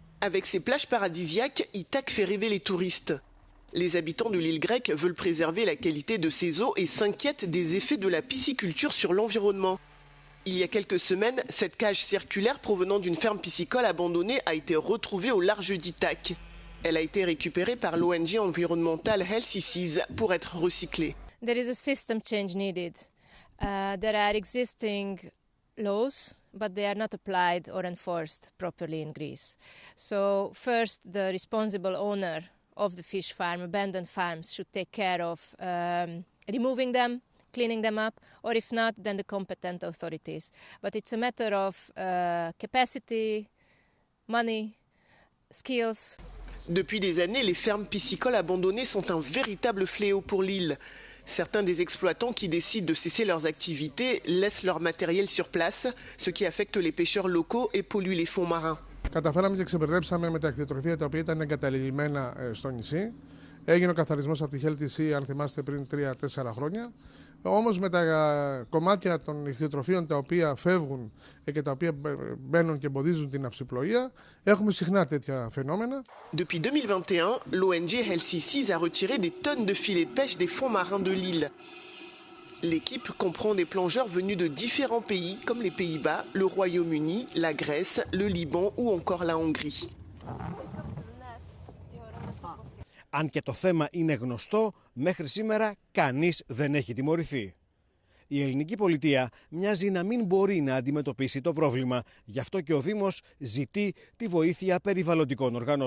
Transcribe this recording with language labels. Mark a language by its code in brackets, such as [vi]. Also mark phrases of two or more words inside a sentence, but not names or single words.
[fr] Avec ses plages paradisiaques, Ithaque fait rêver les touristes. Les habitants de l'île grecque veulent préserver la qualité de ses eaux et s'inquiètent des effets de la pisciculture sur l'environnement. Il y a quelques semaines, cette cage circulaire provenant d'une ferme piscicole abandonnée a été retrouvée au large d'Ithaque. Elle a été récupérée par l'ONG environnementale Healthy Seas pour être recyclée. [en] There is a system change needed. There are existing laws, but they are not applied or enforced properly in Greece. So first, the responsible owner of the fish farm, abandoned farms, should take care of removing them, cleaning them up, or if not, then the competent authorities. But it's a matter of capacity, money, skills. [fr] Depuis des années, les fermes piscicoles abandonnées sont un véritable fléau pour l'île. Certains des exploitants qui décident de cesser leurs activités laissent leur matériel sur place, ce qui affecte les pêcheurs locaux et pollue les fonds marins. [el] Καταφέραμε και ξεπερδέψαμε με τα κτηνοτροφία τα οποία ήταν εγκαταλειμμένα στο νησί. Έγινε ο καθαρισμός από τη Healthy Sea, αν θυμάστε, πριν 3-4 χρόνια. Όμως με τα κομμάτια των κτηνοτροφίων τα οποία φεύγουν και τα οποία μπαίνουν και εμποδίζουν την αυσιπλοεία, έχουμε συχνά τέτοια φαινόμενα. [fr] Depuis 2021, l'ONG Healthy Seas a retiré des tonnes de filets de pêche des fonds marins de l'île. L'équipe comprend des plongeurs venus de différents pays comme les Pays-Bas, le Royaume-Uni, la Grèce, le Liban ou encore la Hongrie. [el] Αν και το θέμα είναι γνωστό, μέχρι σήμερα κανείς δεν έχει τιμωρηθεί. Η ελληνική πολιτεία μοιάζει να μην μπορεί να αντιμετωπίσει το πρόβλημα, γι' αυτό και ο Δήμος ζητεί τη βοήθεια περιβαλλοντικών οργανώσεων.